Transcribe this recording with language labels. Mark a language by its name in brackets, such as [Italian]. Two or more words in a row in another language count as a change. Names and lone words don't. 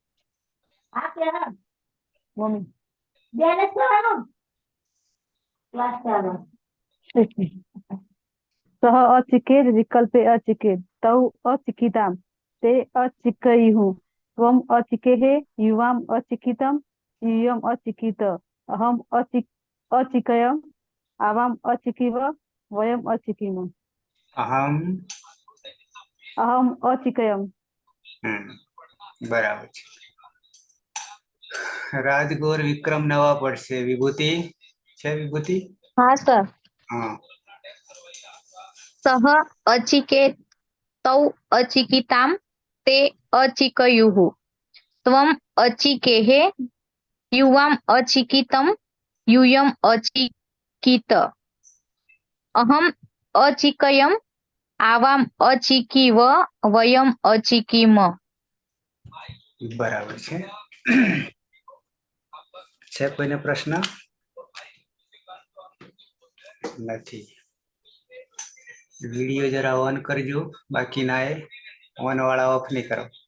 [Sanskrit] मम्मी सह अचिकेत विकल्पे अचिकेत तौ अचिकिताम ते अचिकयुः त्वम् अचिकेहे युवाम अचिकितम यूयम अचिकित अहम अचिकयम आवाम अचिकीव वयम अचिकीम. अहम अचिकयम. [Gujarati] બરાબર છે. રાજગોર વિક્રમ નવા પડશે. વિભૂતિ છે? વિભૂતિ [Hindi] हाँ सर. [Gujarati] હા [Sanskrit] सह अचिकेत तौ अचिकिताम ते अचिकयुः त्वम् अचिकेहे युवाम अचिकितम यूयम अचिकित अहम अचिकयम आवाम अचिकीव वयम अचिकीम. [Gujarati] બરાબર છે. છે કોઈને પ્રશ્ન? નથી. વિડીયો જરા ઓન કરજો, બાકી ના એ ઓન વાળા ઓફ નહીં કરો.